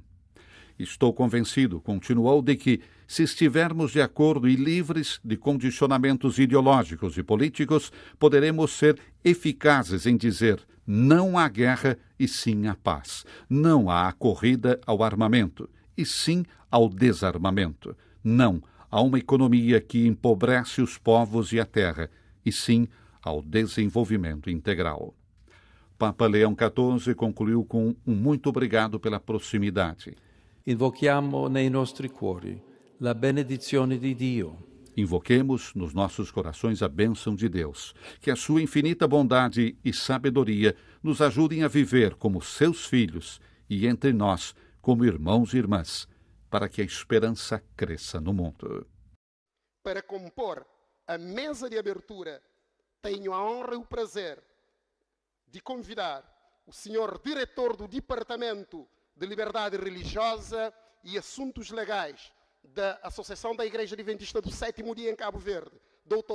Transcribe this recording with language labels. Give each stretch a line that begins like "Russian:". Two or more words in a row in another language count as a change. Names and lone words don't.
Portuguese: Estou convencido, continuou, de que, se estivermos de acordo e livres de condicionamentos ideológicos e políticos, poderemos ser eficazes em dizer não à guerra e sim à paz, não à corrida ao armamento e sim ao desarmamento, não a uma economia que empobrece os povos e a terra e sim ao desenvolvimento integral. Papa Leão XIV concluiu com um muito obrigado pela proximidade.
Italian: Invochiamo nei nostri cuori la benedizione di Dio.
Portuguese: Invoquemos nos nossos corações a bênção de Deus, que a sua infinita bondade e sabedoria nos ajudem a viver como seus filhos e entre nós como irmãos e irmãs, para que a esperança cresça no mundo. Para compor a mesa de abertura, tenho a honra e o prazer de convidar o senhor diretor do Departamento de Liberdade Religiosa e Assuntos Legais da Associação da Igreja Adventista do Sétimo Dia em Cabo Verde, Dr.